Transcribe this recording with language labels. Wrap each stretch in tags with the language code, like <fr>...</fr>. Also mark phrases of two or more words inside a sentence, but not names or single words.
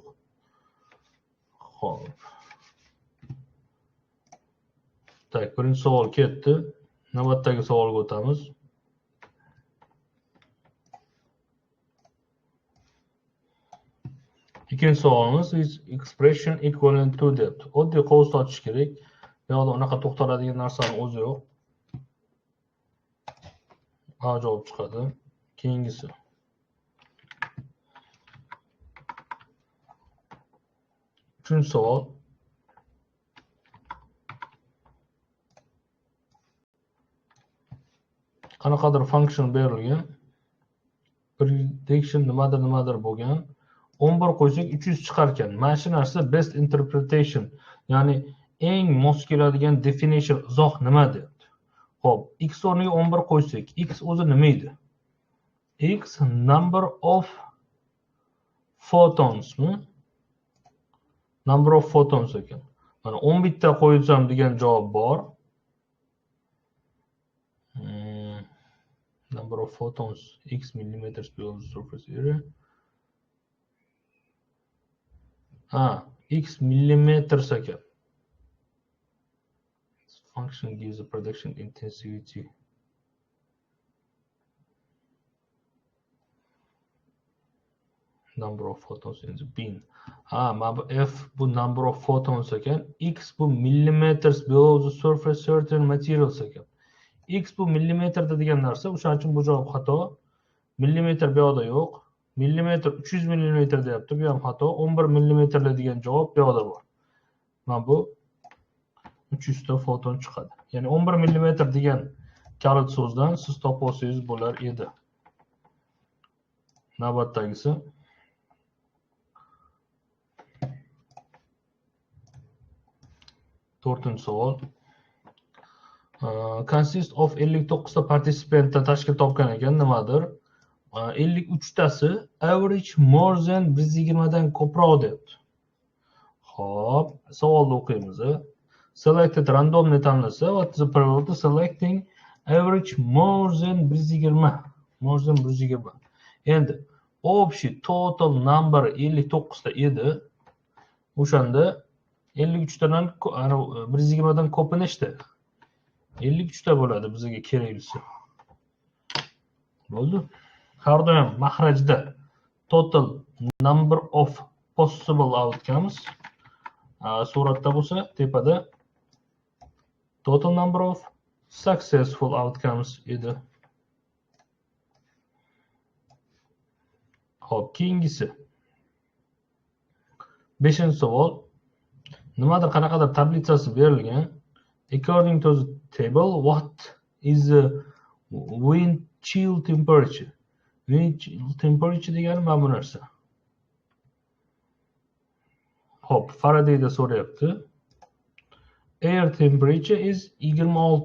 <uz>Xo'p. Tak, birinchi savol ketdi. Navbatdagi savolga o'tamiz. Ikkinchi savolimiz</uz> <en>is expression equivalent to depth.</en> <uz>Oddiy qovus ochish kerak. Bu yoqda unaqa to'xtaladigan narsani o'zi yo'q. A javob chiqadi. Keyingisi. Uchinchi savol. Qanaqadir function berilgan. Prediction nimadir bo'lgan. 11 qo'ysak 300 chiqar ekan. Mana shu narsa</uz> <en>best interpretation,</en> <uz>ya'ni eng mos keladigan definition izoh nima deyapti. Xo'p, x o'rniga 11 qo'ysak, x o'zi nima edi?</uz> <en>X number of photons mi? Number of photons ekan.</en> <uz>Mana 11 ta qo'ysam degan javob bor.</uz> <en>Number of photons x millimeters below the surface area. X millimeters ekan. This function gives a production intensity. Number of photons in the bin. F bu number of photons ekan. X bu millimeters below the surface certain materials ekan.</en> <uz>X bu millimetrda degan narsa, o'shaning uchun bu javob xato. Millimetr bu yoqda yo'q. Millimetr 300 millimetr deyapti, bu ham xato. 11 millimetrli degan javob bu yoqda bor. Mana bu 300 ta foton chiqadi. Ya'ni 11 millimetr degan kalit so'zdan siz topib olsangiz bo'lar edi. Navbatdagisi. To'rtinchi savol.</uz> <en>Consist of</en> <uz>59 ta participantdan tashkil topgan ekan, nimadir? 53 tasi</uz> <en>average more than</en> <uz>120 dan ko'proq deyapti. Xo'p, savolni o'qiymiz.</uz> <en>Selected randomly tanlasa, what is the probability of selecting average more than 120? More than 120.</en> <uz>Endi общий</uz> <en>total number</en> <uz>59 ta edi. O'shanda 53 tadan 120 dan ko'pi nechta? 53 ta bo'ladi bizga keraklisi. Bo'ldi. Har doim mahrajda</uz> <en>total number of possible outcomes</en> <uz>suratda bo'lsa, tepada</uz> <en>total number of successful outcomes</en> <uz>edi. Xo'p, keyingisi. 5-savol. Nimadir qanaqadir tablitsasi berilgan.</uz> <en>According to the table, what is the wind chill temperature? Wind chill temperature</en> <uz>degani mana bu narsa. Xo'p, Faradayda so'rayapti.</uz> <en>Air temperature is 26.</en>